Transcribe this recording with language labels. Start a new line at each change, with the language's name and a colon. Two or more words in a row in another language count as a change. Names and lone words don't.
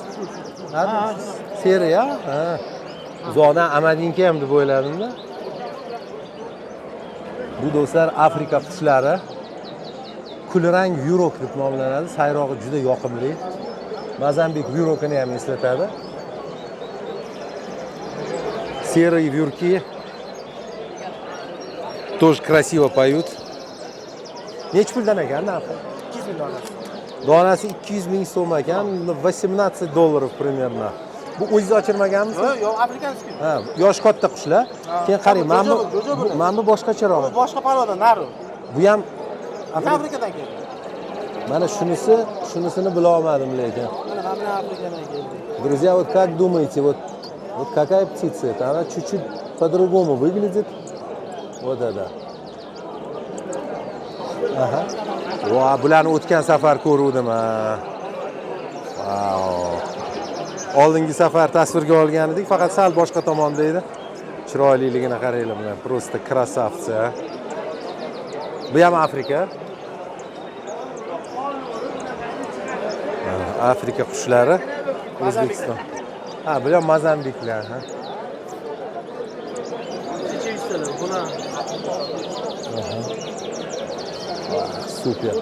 Uzbek: Ha, seri ya? Ha. Uzoqdan amadinka ham deb o'yladim-da. Bu do'stlar Afrika qushlari. Kulrang yurok deb nomlanadi. Sayrog'i juda yoqimli. Mozambik yurokini ham eslatadi.
Russian: Серые вьюрки тоже красиво поют.
Uzbek: Necha puldan ekan narxi? 200 ming donasi. Donasi 200 ming so'm ekan, $18 примерно. Bu o'zingiz ochirmaganmisiz? Yo'q, afrikanskiy. Ha, yosh katta qushlar. Keyin qarang, mana bu boshqacharoq. Boshqa parvodan naru. Bu ham Afrikadan keldi. Mana shunisini bila olmadim lekin. Mana Afrikadan keldi.
Russian: Друзья, вот как думаете, вот какая птица это? Она чуть-чуть по-другому выглядит. Вот это. Aha.
Uzbek: Voy, bularni o'tgan safar ko'ruvdim. Wow. Oldingi safar tasvirga olgan edik, faqat sal boshqa tomonda edi. Chiroyliligini qaranglar, mana
Russian: просто красавцы.
Uzbek: Bu ham Afrika. Afrika qushlari, O'zbekiston. Ha, bu ham Mozambiklar, ha. Buna super.